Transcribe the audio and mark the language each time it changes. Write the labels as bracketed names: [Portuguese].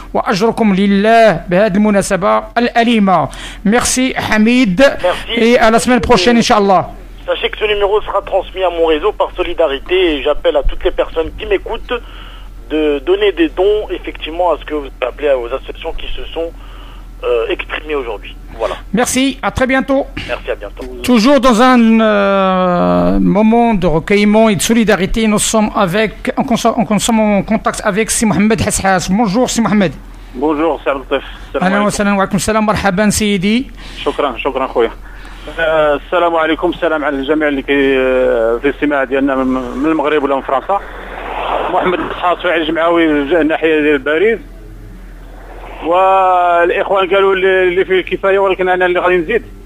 [Arabic] وأجركم لله بهذه المناسبة الأليمة. [French] Merci Hamid. Et à la semaine prochaine Inch'Allah. Sachez que ce numéro sera transmis à mon réseau par solidarité et j'appelle à toutes les personnes qui m'écoutent de donner des dons effectivement à ce que vous appelez aux associations qui se sont exprimées aujourd'hui. Voilà. Merci, à très bientôt. Merci, à bientôt. Toujours dans un moment de recueillement et de solidarité, nous sommes en contact avec Si Mohamed Hassas. Bonjour Si Mohamed. Bonjour سي عبد اللطيف. [Arabic] اهلا وسهلا وعليكم السلام مرحبا سيدي. شكرا خويا. السلام عليكم، السلام على الجميع اللي في الاستماع ديالنا من المغرب ولا من فرنسا. محمد حاص فاعل جمعوي الناحيه ديال باريس، والاخوان قالوا اللي فيه الكفايه ولكن انا اللي غادي نزيد.